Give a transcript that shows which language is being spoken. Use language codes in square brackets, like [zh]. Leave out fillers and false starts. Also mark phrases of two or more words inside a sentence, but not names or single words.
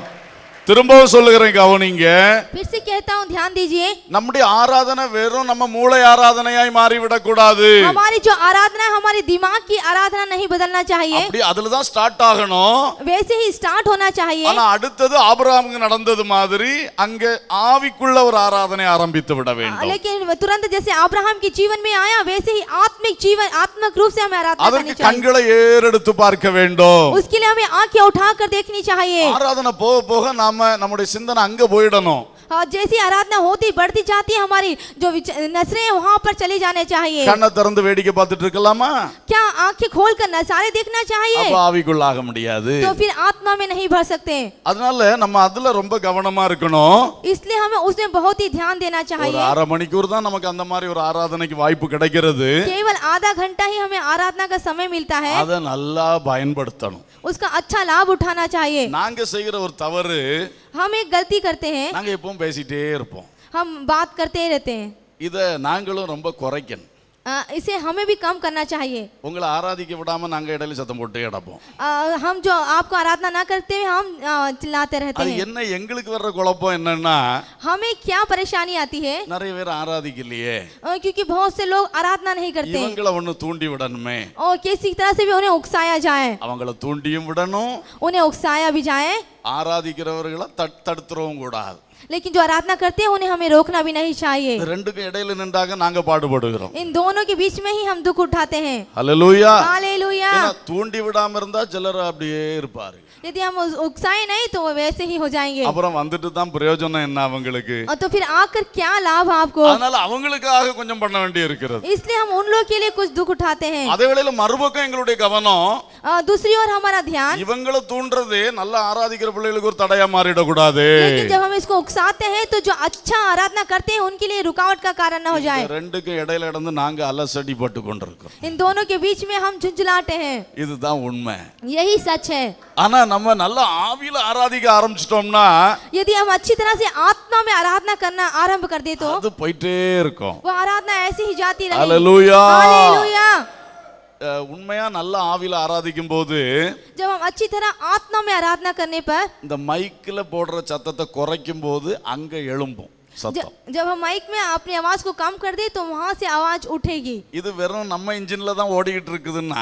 [ta] திரும்பவும் சொல்லுகிறேன், கவனிங்க. [hi] फिर से कहता हूँ, ध्यान दीजिए। [ta] நம்முடைய ஆராதனை வெறும் நம்ம மூளை ஆராதனையாய் மாறிவிடக் கூடாது. [hi] हमारी जो आराधना है, हमारी दिमाग की आराधना नहीं बदलना चाहिए। [ta] அப்படி அதுல தான் ஸ்டார்ட் ஆகணும். [hi] वैसे ही स्टार्ट होना चाहिए। [ta] ஆனா அடுத்தது ஆபிரகாமுக்கு நடந்தது மாதிரி அங்க ஆவிக்குள்ள ஒரு ஆராதனை ஆரம்பித்து விட வேண்டும். [hi] लेकिन तुरंत जैसे अब्राहम के जीवन में आया, वैसे ही आत्मिक रूप से हमें आराधना करनी [ta] அதற்கு [hi] चाहिए। [ta] கண்களை ஏறெடுத்து பார்க்க வேண்டும். [hi] उसके लिए हमें आंखें उठाकर देखनी चाहिए। [ta] ஆராதனை போக போக நம்முடைய சிந்தனை அங்க போயிடணும். [hi] और जैसी आराधना होती बढ़ती जाती है, हमारी जो नजरें हैं वहां पर चली जाने चाहिए। [ta] கண்ணை திறந்து வேடிக்கை பார்த்துட்டு இருக்கலாமா? [hi] क्या आंखें खोलकर नजारे देखना चाहिए? [ta] அப்ப ஆவிக்குள்ள ஆக முடியாது. [hi] तो फिर आत्मा में नहीं भर सकते। [ta] அதனால நம்ம அதுல ரொம்ப கவனமா இருக்கணும். [hi] इसलिए हमें उसमें बहुत ही ध्यान देना [ta] ஒரு [hi] चाहिए। [ta] அரை மணிக்கூர் தான் நமக்கு அந்த மாதிரி ஒரு ஆராதனைக்கு வாய்ப்பு கிடைக்கிறது. [hi] केवल आधा घंटा ही हमें आराधना का समय मिलता है। [ta] அதை நல்லா பயன்படுத்தணும். [hi] उसका अच्छा लाभ उठाना चाहिए। [ta] நாங்க செய்கிற ஒரு தவறு, [hi] हम एक गलती करते हैं, [ta] நாங்க எப்பவும் பேசிட்டே இருப்போம். [hi] हम बात करते रहते हैं। [ta] இத நாங்களும் ரொம்ப குறைக்கணும். [hi] इसे हमें भी कम करना चाहिए। [ta] உங்களை ஆராதிக்க விடாம நாங்க இடையில சத்தம் போட்டு கிடப்போம். [hi] हम जो आपको आराधना ना करते हुए हम चिल्लाते रहते [ta] அது [hi] हैं। [ta] என்ன எங்களுக்கு வர்ற குழப்பம் என்னன்னா, [hi] हमें क्या परेशानी आती है? [ta] நிறைய பேர் ஆராதிக்கலையே, [hi] क्योंकि बहुत से लोग आराधना नहीं करते हैं, [ta] இவங்களை ஒண்ணு தூண்டி விடணுமே. [hi] और किसी तरह से भी उन्हें उकसाया जाए, [ta] அவங்கள தூண்டியும் விடணும், [hi] उन्हें उकसाया भी जाए। [ta] ஆராதிக்கிறவர்களை தடுத்துறவும் கூடாது. [hi] लेकिन जो आराधना करते हैं उन्हें हमें रोकना भी नहीं चाहिए। [ta] ரெண்டுக்கும் இடையில நின்றாக நாங்க பாடுபடுகிறோம். [hi] इन दोनों के बीच में ही हम दुख उठाते हैं। [ta] ஹல்லேலூயா. [hi] हालेलुया। [ta] ஏன்னா தூண்டி விடாம இருந்தா சிலர் அப்படியே இருப்பாரு. [hi] यदि हम उकसाए नहीं तो वो वैसे ही हो जाएंगे। [ta] அப்புறம் வந்துட்டு தான் பிரயோஜனம் என்ன அவங்களுக்கு? [hi] और तो फिर आकर क्या लाभ आपको? [ta] அதனால அவங்களுக்காக கொஞ்சம் பண்ண வேண்டி இருக்கிறது. [hi] इसलिए हम उन लोगों के लिए कुछ दुख उठाते हैं। [ta] அதே வேளையில மறுபக்கம் எங்களுடைய கவனம், [hi] दूसरी ओर हमारा ध्यान, [ta] இவங்களை தூண்டுறது நல்ல ஆராதிக்கிற பிள்ளைகளுக்கு ஒரு தடையா மாறிட கூடாது. [hi] लेकिन जब हम इसको उकसाते हैं तो जो अच्छा आराधना करते हैं उनके लिए रुकावट का कारण न हो जाए। [ta] ரெண்டுக்கும் இடையில நடந்து நாங்க அலசடி பட்டு கொண்டிருக்கோம். [hi] इन दोनों के बीच में हम झुंझलाते हैं। [ta] இதுதான் உண்மை. [hi] यही सच है। [ta] ஆனா நம்ம நல்ல ஆவியில ஆராதிக்க ஆரம்பிச்சிட்டோம்னா, [hi] यदि हम अच्छी तरह से आत्मा में आराधना करना आरंभ कर दे तो [ta] அது போயிட்டே இருக்கும். [hi] वो आराधना ऐसे ही जाती रहेगी। हालेलुया। हालेलुया। [ta] உண்மையா நல்ல ஆவியில ஆராதிக்கும் போது [hi] जब हम अच्छी तरह आत्मा में आराधना करने पर [ta] இந்த மைக்ல போடுற சத்தத்தை குறைக்கும் போது அங்க எழும்பும் சத்தம். [hi] जब हम माइक में अपनी आवाज को कम कर दे तो वहां से आवाज उठेगी। [ta] இது வெறும் நம்ம இன்ஜின்ல தான் ஓடிக்கிட்டு இருக்குதுன்னா